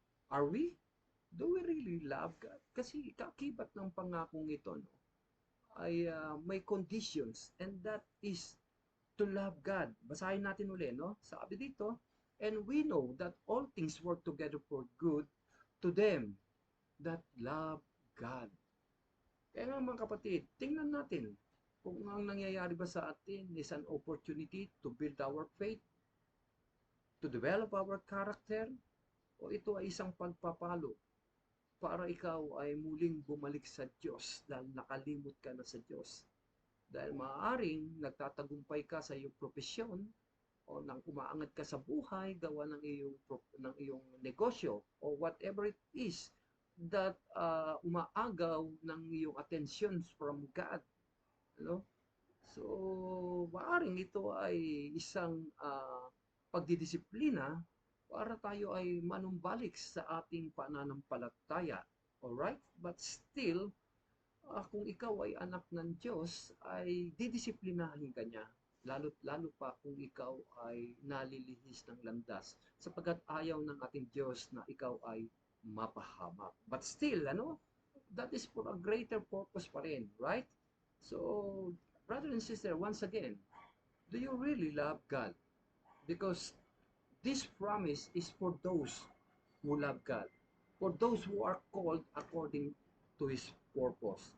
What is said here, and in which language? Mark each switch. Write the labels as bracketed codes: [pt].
[en] Are we? Do we really love God? [tl] Kasi kakibat ng pangakong ito, no, ay may conditions, [en] and that is to love God. [tl] Basahin natin uli, no? Sabi dito, [en] and we know that all things work together for good to them that love God. [tl] Kaya nga mga kapatid, tingnan natin kung ang nangyayari ba sa atin [en] is an opportunity to build our faith, to develop our character, [tl] o ito ay isang pagpapalo para ikaw ay muling bumalik sa Diyos dahil nakalimot ka na sa Diyos. Dahil maaaring nagtatagumpay ka sa iyong profesyon o nang umaangat ka sa buhay, gawa ng iyong negosyo o [en] whatever it is that [tl] umaagaw ng iyong [en] attention from God. [tl] Ano? So, maaaring ito ay isang pagdidisiplina para tayo ay manumbalik sa ating pananampalataya. Alright? [en] But still, [tl] kung ikaw ay anak ng Diyos, ay didisiplinahin ka niya. Lalo pa kung ikaw ay nalilihis ng landas, sapagkat ayaw ng ating Diyos na ikaw ay mapahamak. [en] But still, that is for a greater purpose [tl] pa rin, [en] right? So, brother and sister, once again, do you really love God? Because this promise is for those who love God, for those who are called according to His purpose.